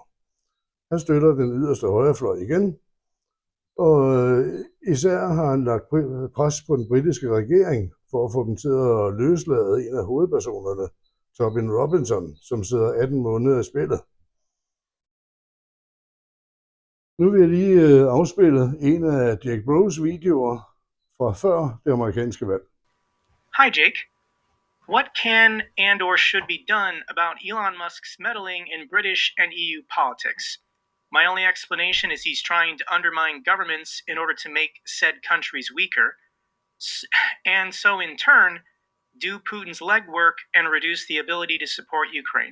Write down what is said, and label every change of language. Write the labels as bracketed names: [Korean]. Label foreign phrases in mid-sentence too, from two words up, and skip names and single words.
[Danish] Han støtter den yderste højrefløj igen, og især har han lagt pres på den britiske regering for at få dem til at løslade en af hovedpersonerne, Tobin Robinson, som sidder 18 måneder i spillet. Nu vil jeg lige afspille en af Jake Broes videoer fra før det amerikanske valg. [English] Hi, Jake. What can and or should be done about Elon Musk's meddling in British and EU politics? My only explanation is he's trying to undermine governments in order to make said countries weaker, and so in turn, do Putin's legwork and reduce the ability to support Ukraine.